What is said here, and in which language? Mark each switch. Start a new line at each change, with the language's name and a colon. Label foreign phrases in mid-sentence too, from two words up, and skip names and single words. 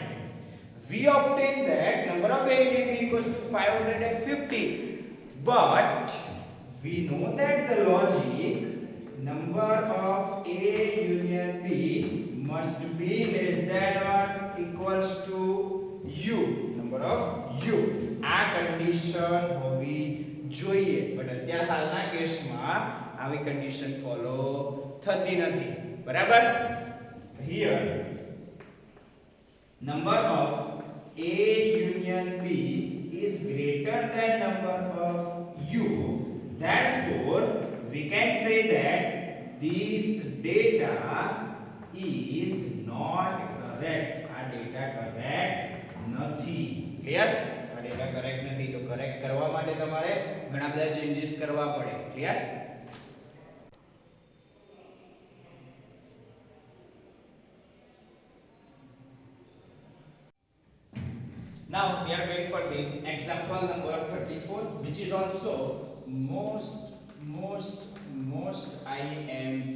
English: We obtain that number of A union B equals to 550. But we know that the logic number of A union B must be less than or equals to U. Number of U.
Gujarati: આ condition હોવી જોઈએ. But અત્યારે હાલના કેસમાં આવી
English: condition follow
Gujarati: થતી નથી. બરાબર?
English: Here number of A union B is greater than number of U. Therefore, we can say that this data is not correct.
Gujarati: આ
English: data correct
Gujarati: નથી. Clear? આ
English: data correct
Gujarati: નથી. તો correct કરવા માટે તમારે ઘણા બધા changes કરવા પડે.
English: Clear? Now we are going for the example number 34, which is also most IMP.